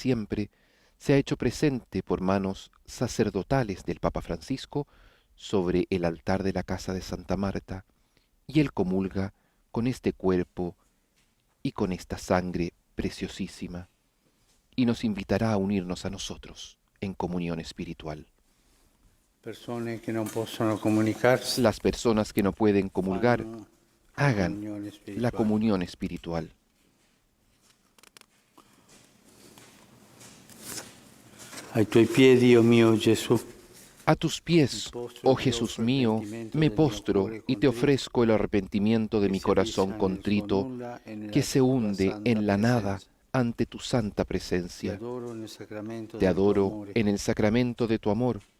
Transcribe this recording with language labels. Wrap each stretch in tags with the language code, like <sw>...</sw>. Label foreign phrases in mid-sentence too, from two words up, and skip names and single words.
<es>para siempre, se ha hecho presente por manos sacerdotales del Papa Francisco sobre el altar de la casa de Santa Marta, y él comulga con este cuerpo y con esta sangre preciosísima, y nos invitará a unirnos a nosotros en comunión espiritual.</es> <it>Persone che non possono comunicarsi,</it> <es>Las personas que no pueden comulgar,</es> <it>fanno</it> <es>hagan</es> <it>comunione</it> <es>la</es> <it>spirituale.</it> <es>comunión espiritual.</es> <it>Ai tuoi piedi, oh mio Gesù,</it> <es>A tus pies, oh Jesús mío, me postro y te ofrezco el arrepentimiento de mi corazón contrito, que se hunde en la nada ante tu santa presencia. Te adoro en el sacramento de tu amor.</es>